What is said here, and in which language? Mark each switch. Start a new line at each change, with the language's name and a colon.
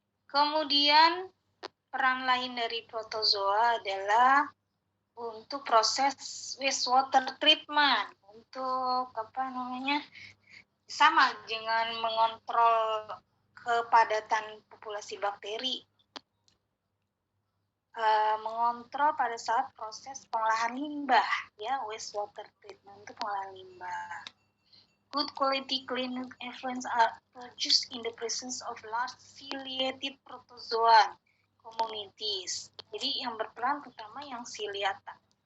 Indonesian: Kemudian peran lain dari protozoa adalah untuk proses wastewater treatment, untuk sama dengan mengontrol kepadatan populasi bakteri, mengontrol pada saat proses pengolahan limbah, ya wastewater treatment untuk pengolahan limbah.
English: Good quality clean effluents are produced in the presence of large ciliated protozoan communities.
Indonesian: Jadi yang berperan pertama yang ciliata.